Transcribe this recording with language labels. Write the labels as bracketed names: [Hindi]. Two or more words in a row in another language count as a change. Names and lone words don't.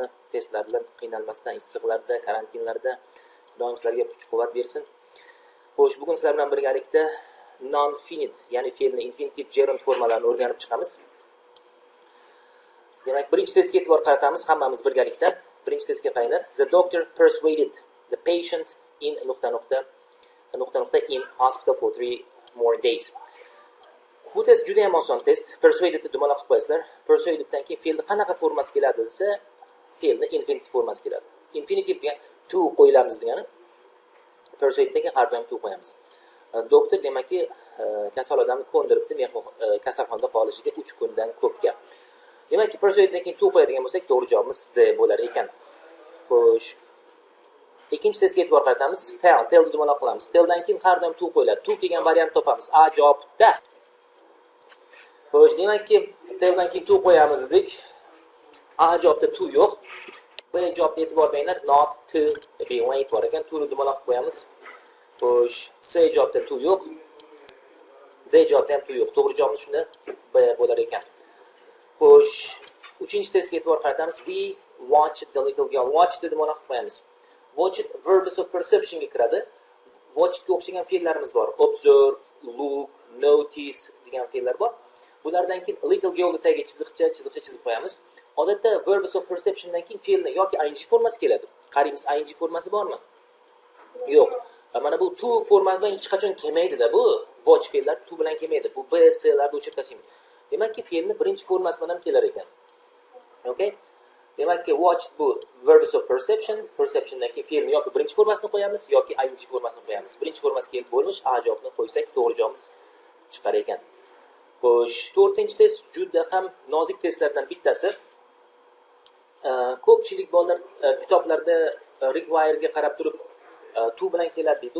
[Uzbek] Testlar bilan qiynalmasdan, issiqlarda, karantinlarda Xudoim sizlarga kuch-quvvat bersin. Xo'sh, bugun sizlar bilan birgalikda non-finite, ya'ni fe'lni [English] infinitive gerund [Uzbek] formalarini o'rganib chiqamiz. Demak, birinchi testga e'tibor qaratamiz hammamiz birgalikda. Birinchi testga qaranglar. [English] The doctor persuaded the patient in in hospital for 3 more days. [Uzbek] Bu test juda ham oson test. Persuadedni dumaloq qilib qo'yasizlar. Persuadeddan keyin fe'lni qanaqa formasi keladi desa, fe'lni infinitive formasi keladi. Infinitive degan to qo'yilamiz degani. Persuadeddan keyin har doim to qo'yamiz. Doktor demakki kasal odamni ko'ndiribdi kasalxonada qolishiga 3 kundan ko'pga. Demakki persuadeddan keyin to qo'yadigan bo'lsak, to'g'ri javobimiz D bo'lar ekan. Xo'sh. Ikkinchi testga e'tibor qaratamiz. Tellni dumaloq qilamiz. Telldan keyin har doim to qo'yiladi. To kelgan variant topamiz. A javobda. Xo'sh, demakki, telldan keyin to qo'yamiz dedik. A javobda to yo'q. B javobga e'tibor beringlar. [English] Not to be late [Uzbek] bor ekan. To'ni dumaloq qo'yamiz. Xo'sh, C javobda to yo'q. D javobda ham to yo'q. To'g'ri javobimiz shunda B bo'lar ekan. Xo'sh, uchinchi testga e'tibor qaratamiz. [English] We watched the little girl. [Uzbek] Watched dumaloq qo'yamiz. Watch [English] verbs of perception [Uzbek] ga kiradi. Watch ga o'xshagan fe'llarimiz bor. [English] Observe, look, notice [Uzbek] degan fe'llar bor. Bulardan keyin [English] little girlni [Uzbek] tagiga chiziqcha chizib qo'yamiz. Odatda [English] verbs of perceptiondan [Uzbek] keyin fe'lni yoki ing formasi keladi. Qaraymiz, ing formasi bormi? Yo'q. Mana bu to formasi bilan hech qachon kelmaydi-da bu. Watch fe'llar to bilan kelmaydi. Bu b, s larni o'chirib tashlaymiz. Demakki fe'lni birinchi formasi bilan ham kelar ekan. Okay? Demakki watch bu [English] verbs of perceptiondan [Uzbek] keyin fe'lni yoki birinchi formasini qo'yamiz yoki ing formasini qo'yamiz. Birinchi formasi kelib bo'lmish, a javobini qo'ysak to'g'ri javobimiz chiqar ekan. Xo'sh, to'rtinchi test juda ham nozik testlardan bittasi. Ko'pchilik bolalar kitoblarda require ga qarab turib to bilan keladi deydi.